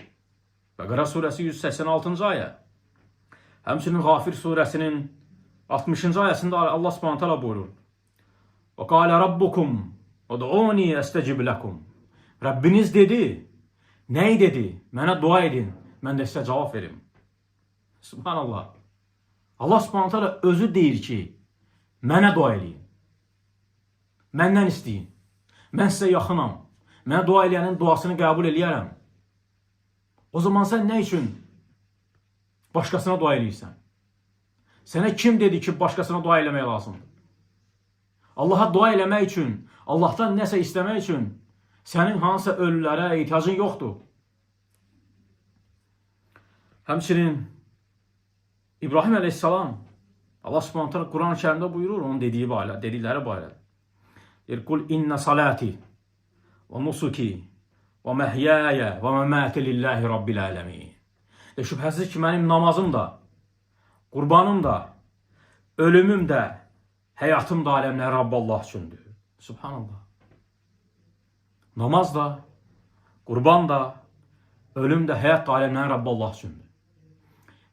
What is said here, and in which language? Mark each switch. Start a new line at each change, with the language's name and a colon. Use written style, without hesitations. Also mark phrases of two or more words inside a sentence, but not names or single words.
Azerbaijani: Bəqərə surəsi 186-cı ayə. Həmçinin Qafir surəsinin 60-cı ayəsində Allah
Arabic: سبحانه تعالى
Azerbaijani: buyurur.
Arabic: وقال ربكم ادعوني أستجب لكم.
Azerbaijani: Rəbbiniz dedi, nəyi dedi? Mənə dua edin, mən də sizə cavab verim. Subhanallah. Allah
Arabic: سبحانه تعالى
Azerbaijani: özü deyir ki, mənə dua eləyin. Məndən istəyin. Mən sizə yaxınam. Mənə dua eləyənin duasını qəbul eləyərəm. O zaman sən nə üçün başqasına dua eləyirsən? Sənə kim dedi ki, başqasına dua eləmək lazımdır? Allaha dua eləmək üçün, Allahdan nəsə istəmək üçün sənin hansısa ölülərə ehtiyacın yoxdur. Həmçinin İbrahim əleyhissalam, Allah
Arabic: سبحانه تعالى
Azerbaijani: Quran-ı Kərimdə buyurur, onun dedikləri barədə. Deyir,
Arabic: قل إن صلاتي ونسكي ومحياي ومماتي لله رب العالمين.
Azerbaijani: Şübhəsiz ki, mənim namazım da, qurbanım da, ölümüm də, həyatım da aləmlər Rabbi Allah üçündür. Subhanallah. Namaz da, qurban da, ölüm də, həyat da aləmlər Rabbi Allah üçündür.